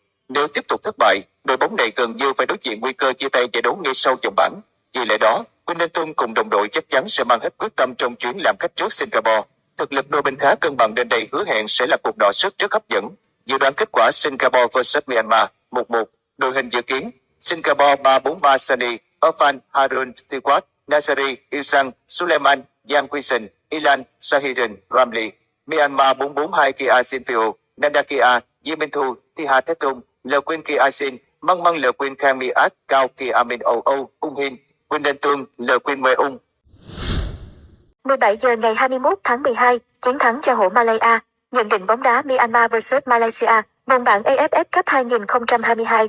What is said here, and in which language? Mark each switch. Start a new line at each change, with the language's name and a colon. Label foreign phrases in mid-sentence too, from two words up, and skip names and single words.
Vietnamese: Nếu tiếp tục thất bại, đội bóng này gần như phải đối diện nguy cơ chia tay giải đấu ngay sau vòng bảng. Vì lẽ đó, Quinton cùng đồng đội chắc chắn sẽ mang hết quyết tâm trong chuyến làm khách trước Singapore. Thực lực đôi bên khá cân bằng nên đây hứa hẹn sẽ là cuộc đọ sức rất hấp dẫn. Dự đoán kết quả Singapore vs Myanmar 1-1. Đội hình dự kiến: Singapore 3-4-3 Sani, Irfan, Harun, Tiwat, Nazari, Ilsan, Suleiman, Yang Quisen, Ilan, Sahidin, Ramli. Myanmar 4-4-2 Kia Sinfio, Nandakia, Yementhu, Tiha Tetum, Lờ Quyên Kia Asin, Măng Măng Lờ Quyên Khang Miat, Cao Kia Amin Âu, Ung Hin, Quinton, Lờ Quyên Mê Ung. 17 giờ ngày 21 tháng 12, chiến thắng cho hổ Malaya. Nhận định bóng đá Myanmar vs Malaysia, vòng bảng AFF Cup 2022.